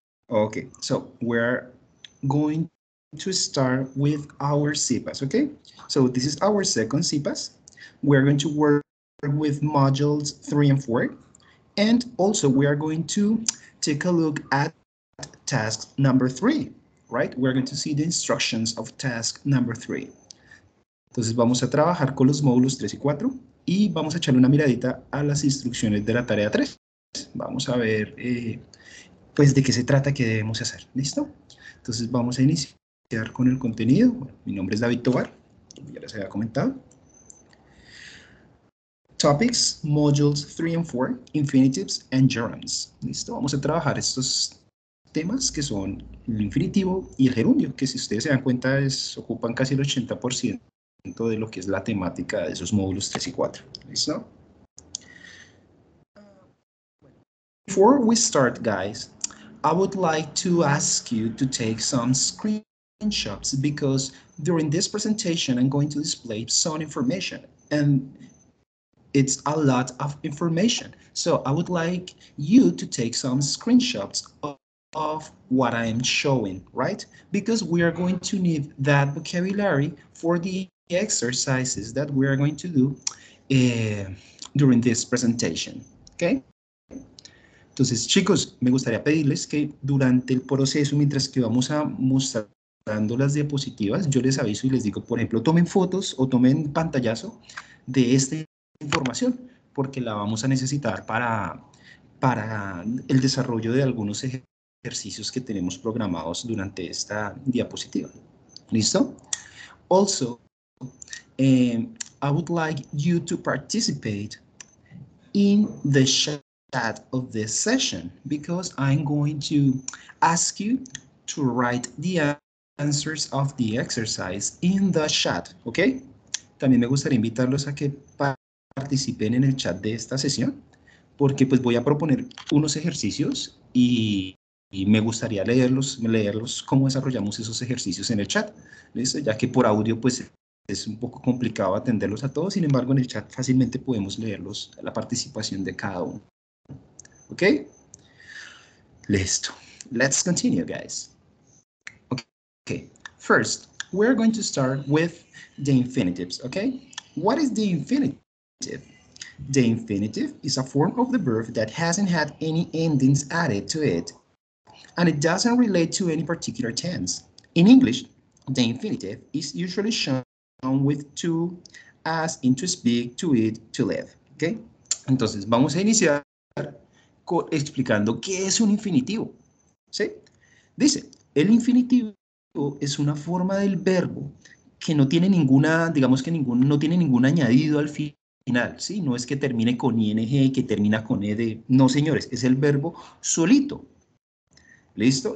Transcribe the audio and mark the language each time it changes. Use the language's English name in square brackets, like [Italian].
[English] Okay, so we're going to start with our CPAS, okay? So this is our second CPAS. We're going to work with modules 3 and 4. And also we are going to take a look at task number 3, right? We're going to see the instructions of task number 3. [Spanish] Entonces vamos a trabajar con los módulos 3 y 4 y vamos a echarle una miradita a las instrucciones de la tarea 3. Vamos a ver pues de qué se trata, qué debemos hacer. ¿Listo? Entonces vamos a iniciar con el contenido. Bueno, mi nombre es David Tovar, como ya les había comentado. [English] Topics, modules 3 and 4, infinitives and gerunds. [Spanish] ¿Listo? Vamos a trabajar estos temas que son el infinitivo y el gerundio, que si ustedes se dan cuenta ocupan casi el 80% de lo que es la temática de esos módulos 3 y 4. ¿Listo? [English] Before we start, guys, I would like to ask you to take some screenshots because during this presentation, I'm going to display some information and it's a lot of information. So I would like you to take some screenshots of what I am showing, right? Because we are going to need that vocabulary for the exercises that we are going to do during this presentation, okay? [Spanish] Entonces, chicos, me gustaría pedirles que durante el proceso, mientras que vamos a mostrando las diapositivas, yo les aviso y les digo, por ejemplo, tomen fotos o tomen pantallazo de esta información, porque la vamos a necesitar para el desarrollo de algunos ejercicios que tenemos programados durante esta diapositiva. ¿Listo? [English] Also, I would like you to participate in the chat of this session because I'm going to ask you to write the answers of the exercise in the chat, ¿ok? [Spanish] También me gustaría invitarlos a que participen en el chat de esta sesión porque pues voy a proponer unos ejercicios y me gustaría leerlos cómo desarrollamos esos ejercicios en el chat, ¿listo? Ya que por audio pues es un poco complicado atenderlos a todos, sin embargo en el chat fácilmente podemos leerlos, la participación de cada uno. [English] ¿Ok? [Spanish] Listo. [English] Let's continue, guys. Okay. First, we're going to start with the infinitives, okay? What is the infinitive? The infinitive is a form of the verb that hasn't had any endings added to it, and it doesn't relate to any particular tense. In English, the infinitive is usually shown with to, as, in, to speak, to eat, to live, okay? [Spanish] Entonces, vamos a iniciar explicando qué es un infinitivo, ¿sí? Dice, el infinitivo es una forma del verbo que no tiene ninguna, digamos que no tiene ningún añadido al final, ¿sí? No es que termine con ing, que termina con ed, no, señores, es el verbo solito, ¿listo?